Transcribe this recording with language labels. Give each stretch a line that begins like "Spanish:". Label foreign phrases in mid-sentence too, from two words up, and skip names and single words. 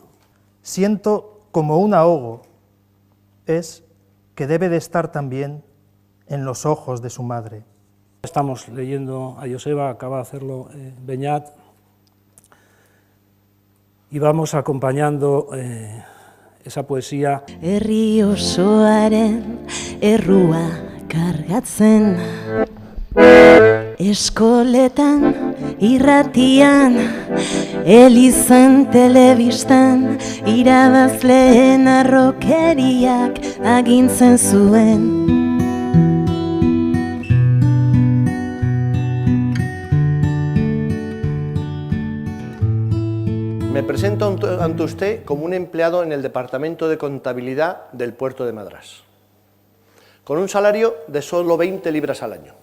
Spanish: Siento como un ahogo, es que debe de estar también en los ojos de su madre. Estamos leyendo a Joseba, acaba de hacerlo Beñat, y vamos acompañando esa poesía.
Basque: Herri osoaren errua kargatzen, eskoletan, irratian, elizan, telebistan, irabazleen arrokeriak agintzen zuen.
Spanish: Me presento ante usted como un empleado en el Departamento de Contabilidad del Puerto de Madrás, con un salario de solo 20 libras al año.